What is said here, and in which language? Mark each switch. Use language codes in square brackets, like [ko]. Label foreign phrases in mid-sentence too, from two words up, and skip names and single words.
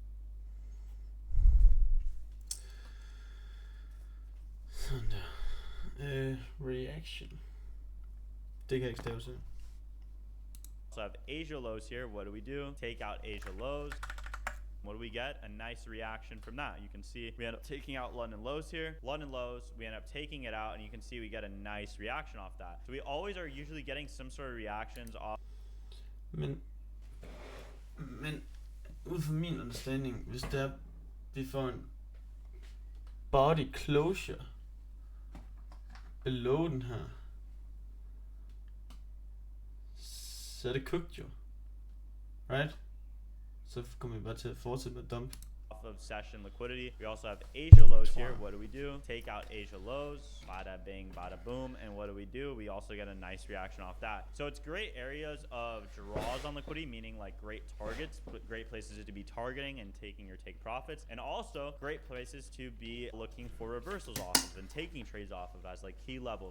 [da] Sådan der. Reaction. Det kan jeg ikke stave til. [en] So I have Asia lows here. What do? Take out Asia lows. What do we get? A nice reaction from that. You can see we end up taking out London lows here. London lows, we end up taking it out, and you can see we get a nice reaction off that. So we always are usually getting some sort of reactions off. [da] Men ud fra min understanding, hvis det er, vi får en [en] body closure below [da] den her, så er det cooked jo. [en] Right? [da] Så kommer vi bare til at fortsætte med dump. [en] Off of session liquidity. We also have Asia lows here. What do? Take out Asia lows. Bada bing, bada boom. And what do? We also get a nice reaction off that. So it's great areas of draws on liquidity, meaning like great targets, great places to be targeting and taking your take profits, and also great places to be looking for reversals off of and taking trades off of as like key levels.